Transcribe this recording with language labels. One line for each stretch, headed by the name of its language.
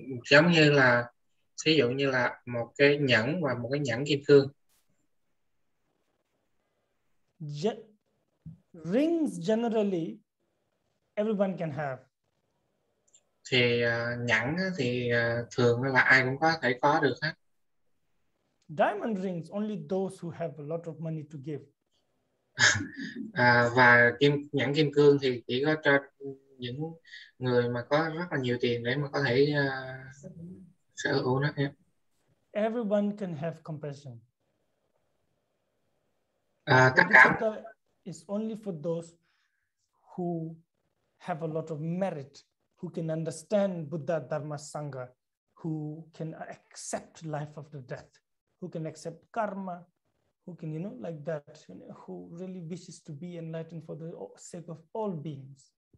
Vietnamese: Giống như là ví dụ như là một cái nhẫn và một cái nhẫn kim cương.
English: Rings generally everyone can have.
Vietnamese: Thì nhẫn thì thường là ai cũng có thể có được hết.
English: Diamond rings only those who have a lot of money to give.
Vietnamese: Và nhẫn kim cương thì chỉ có cho những người mà có rất là nhiều tiền để mà có thể sở hữu nó.
English: Everyone can have compassion.
Vietnamese: Tất cả
English: is only for those who have a lot of merit, who can understand Buddha Dharma Sangha, who can accept life after death, who can accept karma, who can, like that, who really wishes to be enlightened for the sake of all beings.